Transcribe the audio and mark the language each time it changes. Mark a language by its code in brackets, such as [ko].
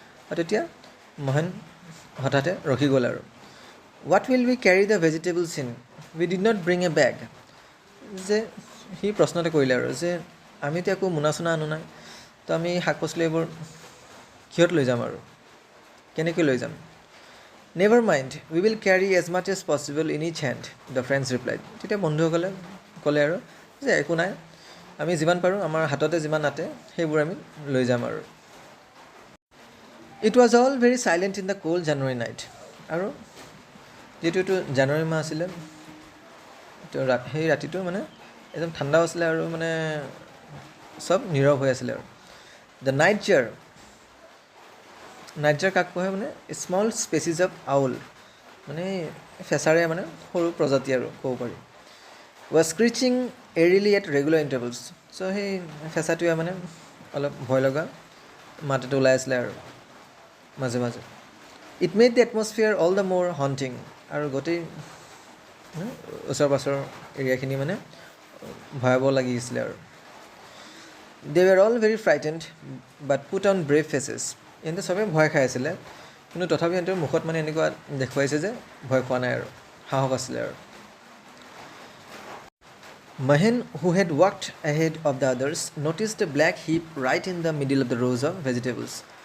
[as] আৰু তেতিয়া মহেন হঠাতে ৰখি গ'ল আৰু. [en] What will we carry the vegetables in? We did not bring a bag. [as] যে সি প্ৰশ্ন এটা কৰিলে আৰু যে আমি এতিয়া একো মোনা চোনা আনো নাই, তো আমি শাক পাচলি এইবোৰ কিহত লৈ যাম আৰু কেনেকৈ লৈ যাম? [en] Never mind, we will carry as much as possible in each hand, the friends replied. [as] তেতিয়া বন্ধুসকলে ক'লে আৰু যে একো নাই, আমি যিমান পাৰোঁ আমাৰ হাততে যিমান আতে সেইবোৰ আমি লৈ যাম আৰু. [en] It was all very silent in the cold January night. [as] আৰু যিটো জানুৱাৰী মাহ আছিলে তো সেই ৰাতিটো মানে একদম ঠাণ্ডাও আছিলে আৰু মানে চব নীৰৱ হৈ আছিলে আৰু. [en] The nightjar [as] কাক কোৱা হয় মানে [en] small species of owl, [as] মানে ফেঁচাৰে মানে সৰু প্ৰজাতি আৰু ক'ব পাৰি. [en] Was screeching eerily at regular intervals. [as] চ' সেই ফেঁচাটোৱে মানে অলপ ভয় লগা মাত এটা ওলাই আছিলে আৰু মাজে মাজে. [en] It made the atmosphere all the more haunting. [as] আৰু গোটেই ওচৰ পাছৰ এৰিয়াখিনি মানে ভয়াৱহ লাগিছিলে আৰু. [en] They were all very frightened but put on brave faces. [as] এন্তে চবেই ভয় খাই আছিলে কিন্তু তথাপি সিহঁতৰ মুখত মানে এনেকুৱা দেখুৱাইছে যে ভয় খোৱা নাই আৰু সাহস আছিলে আৰু. [en] Mahen, who had walked ahead of the others, noticed a black heap right in the middle of the rows of vegetables.